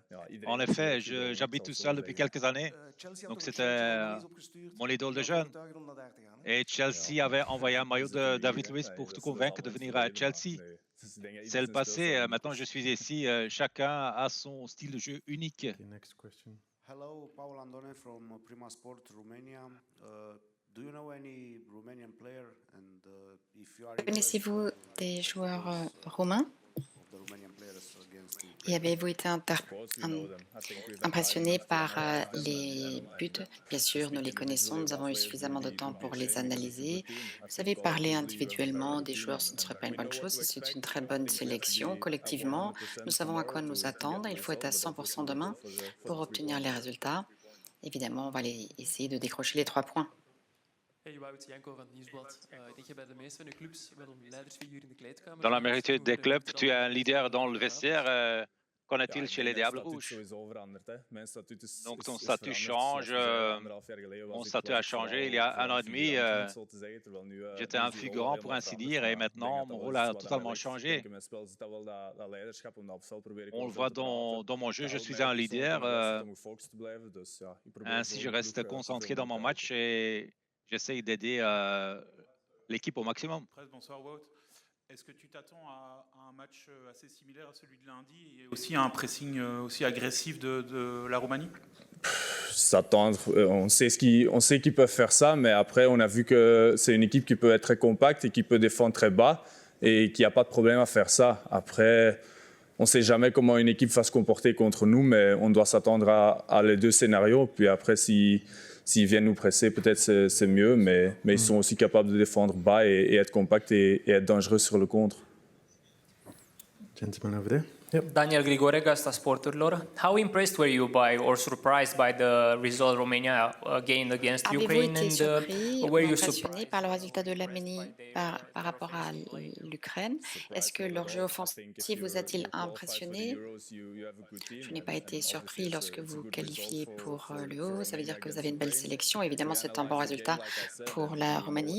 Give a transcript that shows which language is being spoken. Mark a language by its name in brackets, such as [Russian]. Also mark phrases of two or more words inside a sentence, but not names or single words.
[French] En effet, j'habite tout seul depuis quelques années, donc c'était mon idole de jeune. Et Chelsea avait envoyé un maillot de David Luiz pour te convaincre de venir à Chelsea. C'est le passé, maintenant je suis ici, chacun a son style de jeu unique. [English] Okay, next question. Hello, Paul Andone from Prima Sport Romania. Do you know any Romanian player and if you are [French] Connaissez-vous des joueurs roumains? [English] of the Romanian players against [French] Et avez-vous été impressionné par les buts? Bien sûr, nous les connaissons, nous avons eu suffisamment de temps pour les analyser. Vous savez, parler individuellement des joueurs, ce ne serait pas une bonne chose. C'est une très bonne sélection. Collectivement, nous savons à quoi nous attendre. Il faut être à 100% demain pour obtenir les résultats. Évidemment, on va essayer de décrocher les 3 points. [Dutch] Hey Wout, Janko van het Nieuwsblad. Ik denk dat je bij de meeste van de clubs wel een leidersfiguur in de kleedkamer [French] Dans la [Dutch] bent. [French] majorité [Dutch] Hoe [French] des [Dutch] verder [French] clubs, [Dutch] het [French] tu [Dutch] dan [French] es un [Dutch] met [French] leader dans le [Dutch] de [French] vestiaire. Qu'en [Dutch] Ja, [French] est-il [Dutch] ik [French] chez [Dutch] denk [French] les [Dutch] dat je [French] Diables [Dutch] statuut [French] Rouges? [Dutch] sowieso verandert. Hè. Mijn statuut [French] Donc ton [Dutch] is [French] statut [Dutch] veranderd. [French] change. [Dutch] Zoals je zei, 1,5 jaar geleden [French] Mon [Dutch] was [French] statut [Dutch] was [French] a [Dutch] ik [French] changé. Il y a un [Dutch] vooral [French] an [Dutch] een [French] et demi, [Dutch] figurant, om het zo te zeggen. Terwijl [French] j'étais [Dutch] nu [French] un [Dutch] is die rol al [French] figurant pour [Dutch] helemaal [French] ainsi [Dutch] veranderd. [French] dire, et [Dutch] Maar ik denk [French] maintenant [Dutch] dat [French] mon [Dutch] wel [French] rôle [Dutch] is [French] a [Dutch] wat dat [French] totalement [Dutch] ligt. Ik [French] changé. [Dutch] denk in mijn spel zit dat wel dat leiderschap. Om dat op het veld probeer ik [French] On le [Dutch] overal [French] voit [Dutch] te praten. [French] dans mon jeu, [Dutch] Dat [French] je [Dutch] helpt [French] suis [Dutch] mij [French] un [Dutch] persoonlijk [French] leader. [Dutch] in de wedstrijd om gefocust te blijven. Dus ja, ik probeer [French] Ainsi, [Dutch] zo [French] je [Dutch] de [French] reste [Dutch] ploeg [French] concentré [Dutch] zoveel [French] dans mon [Dutch] mogelijk te [French] match [Dutch] helpen. [French] et j'essaye d'aider l'équipe au maximum. Bonsoir Wout. Est-ce que tu t'attends à un match assez similaire à celui de lundi et aussi à un pressing aussi agressif de la Roumanie? S'attendre, on sait qu'ils peuvent faire ça, mais après on a vu que c'est une équipe qui peut être très compacte et qui peut défendre très bas et qui n'a pas de problème à faire ça. Après, on ne sait jamais comment une équipe va se comporter contre nous, mais on doit s'attendre à les deux scénarios. Puis après, s'ils viennent nous presser, peut-être c'est mieux, mais ils sont aussi capables de défendre bas et être compacts et être dangereux sur le contre. [English] Gentleman over there. Yep. Daniel Grigore, Gazeta Sporturilor. How impressed were you by or surprised by the result Romania gained against [French] Avez-vous [English] Ukraine, [French] été [English] and [French] surpris ou [English] were you [French] impressionné [English] surprised [French] par le résultat de l'Arménie par rapport à l'Ukraine? Est-ce que leur jeu offensif vous a-t-il impressionné? Je n'ai pas été surpris lorsque vous qualifiez pour l'Euro. Ça veut dire que vous avez une belle sélection. Évidemment, c'est un bon résultat pour la Roumanie.